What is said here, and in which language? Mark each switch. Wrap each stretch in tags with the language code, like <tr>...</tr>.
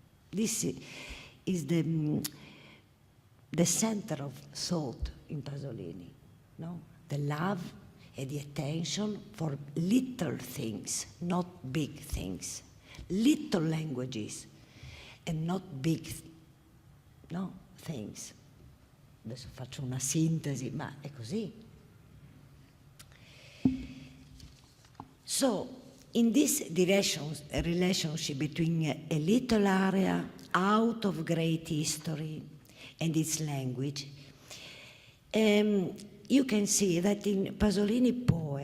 <en>This is the center of thought in Pasolini, no? The love and the attention for little things, not big things. Little languages and not big things.</en> <it>Adesso faccio una sintesi, ma è così.</it> <en>So, in this relationship between a little area out of great history and its language, you can see that in Pasolini poem,</en>